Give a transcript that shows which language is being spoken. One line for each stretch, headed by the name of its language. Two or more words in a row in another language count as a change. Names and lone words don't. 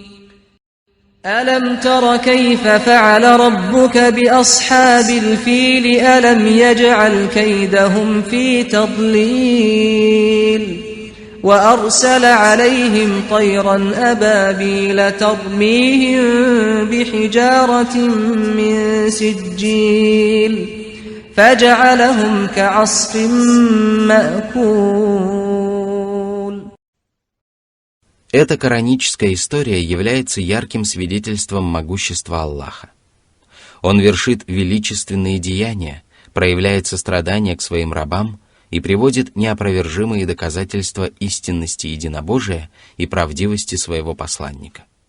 Arabic: ألم تر كيف فعل ربك بأصحاب الفيل ألم يجعل كيدهم في تضليل وأرسل عليهم طيرا أبابيل ترميهم بحجارة من سجيل فجعلهم كعصف مأكول.
Russian: Эта кораническая история является ярким свидетельством могущества Аллаха. Он вершит величественные деяния, проявляет сострадание к своим рабам и приводит неопровержимые доказательства истинности единобожия и правдивости своего посланника.